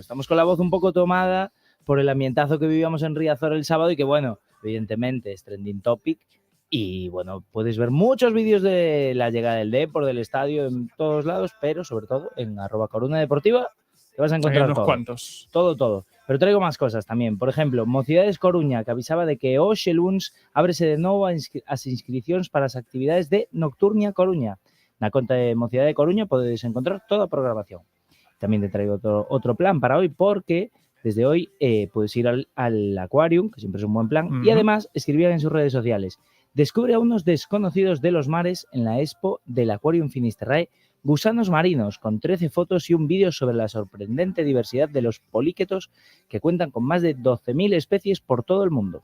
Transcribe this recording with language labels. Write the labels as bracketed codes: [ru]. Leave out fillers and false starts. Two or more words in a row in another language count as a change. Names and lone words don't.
[es] Estamos con la voz un poco tomada por el ambientazo que vivíamos en Riazor el sábado, y que, bueno, evidentemente es trending topic. Y bueno, puedes ver muchos vídeos de la llegada del Depor, del estadio, en todos lados, pero sobre todo en @Coruña Deportiva Te vas a encontrar unos todo. cuantos. Todo. Pero traigo más cosas tamén. [gl] Por exemplo, Mocidades Coruña, que avisaba de que hoxe luns ábrese de novo as inscricións para as actividades de Nocturnia Coruña. Na conta de Mocidade Coruña podedes encontrar toda a programación. [es] También te traigo otro plan para hoy, porque desde hoy puedes ir al Aquarium, que siempre es un buen plan, y además escribían en sus redes sociales: descubre a unos desconocidos de los mares en la expo del Aquarium Finisterrae Gusanos Marinos, con 13 fotos y un vídeo sobre la sorprendente diversidad de los poliquetos que cuentan con más de 12.000 especies por todo el mundo.